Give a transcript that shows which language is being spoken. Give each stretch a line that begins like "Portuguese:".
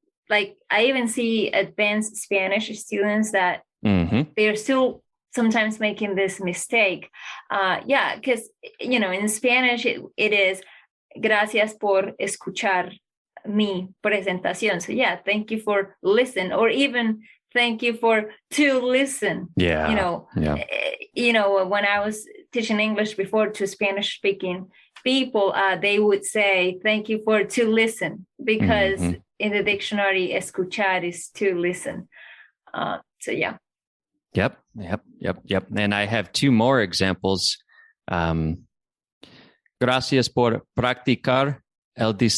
English: Like I even see advanced Spanish students that they're still sometimes making this mistake. Because, in Spanish, it is
Spanish: gracias por escuchar mi presentación.
English: So, thank you for listen, or even thank you for to listen. When I was teaching English before to Spanish speaking people, they would say thank you for to listen, because in the dictionary, escuchar is to listen. Yep. And I have two more examples.
Spanish: Gracias por practicar el